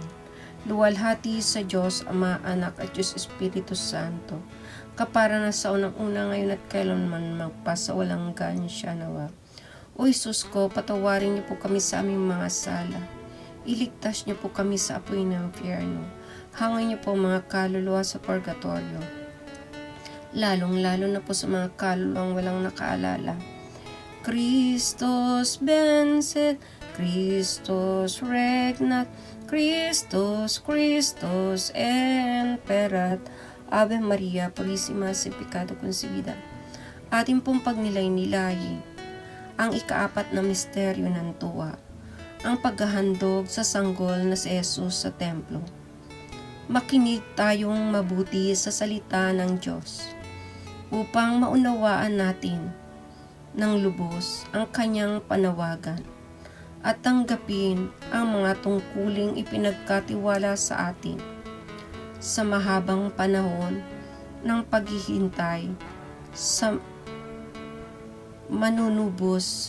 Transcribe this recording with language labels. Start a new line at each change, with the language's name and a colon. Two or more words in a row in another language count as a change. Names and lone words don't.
Filipino: Luwalhati sa Diyos, Ama, Anak at Diyos Espiritu Santo, kapara na sa unang-una, ngayon at kailanman magpasawalang hanggan siya nawa. O Isus ko, patawarin niyo po kami sa aming mga sala. Iligtas niyo po kami sa apoy ng impyerno. Hangin niyo po mga kaluluwa sa purgatorio, lalong-lalo na po sa mga kaluluwang walang nakaalala.
Latin: Christus benset, Christus regnat, Christus, Christus emperat.
Spanish: Ave Maria, Purissima, sin pecado concebida.
Filipino: Atin pong pagnilay-nilayi ang ikaapat na misteryo ng tuwa, ang paghahandog sa sanggol na si Jesus sa templo. Makinig tayong mabuti sa salita ng Diyos upang maunawaan natin ng lubos ang kanyang panawagan at tanggapin ang mga tungkuling ipinagkatiwala sa atin sa mahabang panahon ng paghihintay sa manunubos.